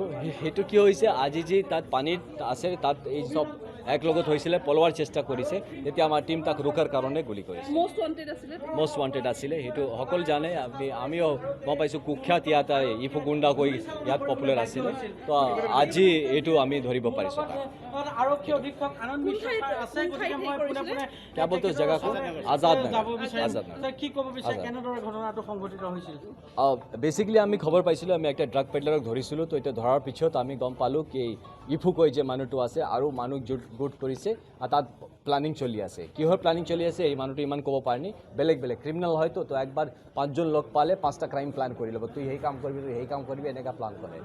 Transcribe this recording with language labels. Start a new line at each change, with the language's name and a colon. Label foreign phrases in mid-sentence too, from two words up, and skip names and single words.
Assamese: সেইটো কি হৈছে, আজি যি তাত পানীত আছে তাত এই চব এক লগত হৈছিলে, পলোৱাৰ চেষ্টা কৰিছে, তেতিয়া আমাৰ টীম তাক ৰোকাৰ কাৰণে গুলি কৰিছে।
English: most wanted
Assamese: আছিলে, সেইটো সকলো জানে। আমিও গম পাইছোঁ কুখ্যাত ইয়াত ইফু গুণ্ডা কৈ ইয়াত পপুলাৰ আছিলে, তো আজি এইটো আমি ধৰিব পাৰিছোঁ। আৰক্ষী অধীক্ষক আনন্দ মিশ্ৰ আছে, গতিকে মই পোনে
Hindi: क्या बोलते हो जगह को? आजाद
Assamese: নগৰ। কি ক'ব বিচাৰে, কেনেদৰে ঘটনাটো সংঘটিত হৈছিল? বেচিকেলি আমি খবৰ পাইছিলোঁ, আমি একটা
English: drug pedlarক
Assamese: ধৰিছিলোঁ, তো এতিয়া ধৰাৰ পিছত আমি গম পালোঁ কি ইফু কৈ যে মানুহটো আছে আৰু মানুহ গোট কৰিছে আৰু তাত প্লানিং চলি আছে। কিহৰ প্লানিং চলি আছে এই মানুহটো ইমান ক'ব পাৰেনি, বেলেগ ক্ৰিমিনেল হয়তো, তো একবাৰ 5জন লগ পালে 5টা
English: crime plan
Assamese: কৰি ল'ব, তুই সেই কাম কৰিবি এনেকুৱা প্লান কৰে।